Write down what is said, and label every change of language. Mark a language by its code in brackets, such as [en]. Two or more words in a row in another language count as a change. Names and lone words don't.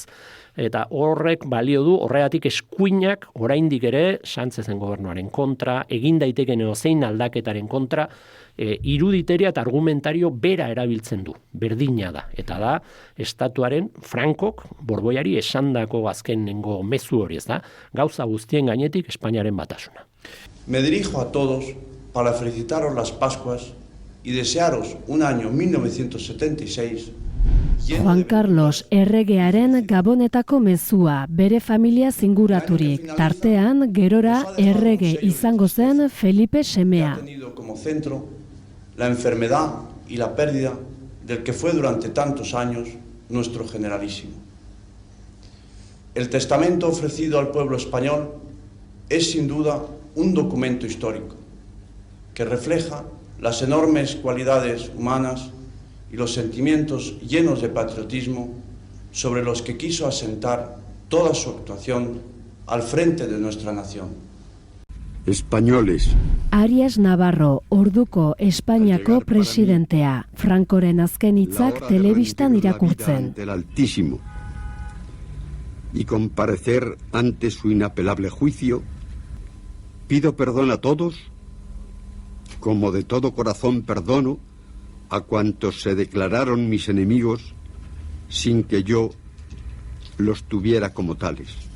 [eu] Eta horrek balio du, horregatik eskuinak oraindik ere Sánchezen gobernuaren kontra, egin daiteken zein aldaketaren kontra, iruditeria eta argumentario bera erabiltzen du, berdina da. Eta da, estatuaren Frankok Borboiari esandako azkenengo mezu hori, ez da, gauza guztien gainetik Espainiaren batasuna. [es] Me dirijo a todos para felicitaros las Pascuas y desearos un año 1976 [eu] Juan Carlos erregearen Gabonetako mezua, bere familia zinguraturik, tartean gerora errege izango zen Felipe semea. [es] Ha tenido como centro la enfermedad y la pérdida del que fue durante tantos años nuestro generalísimo. El testamento ofrecido al pueblo español es sin duda un documento histórico que refleja las enormes cualidades humanas y los sentimientos llenos de patriotismo sobre los que quiso asentar toda su actuación al frente de nuestra nación. Españoles. [eu] Arias Navarro, orduko Espainiako presidentea, Francoren azken hitzak telebistan irakurtzen. [es] Del Altísimo y comparecer ante su inapelable juicio, pido perdón a todos, como de todo corazón perdono a cuantos se declararon mis enemigos sin que yo los tuviera como tales.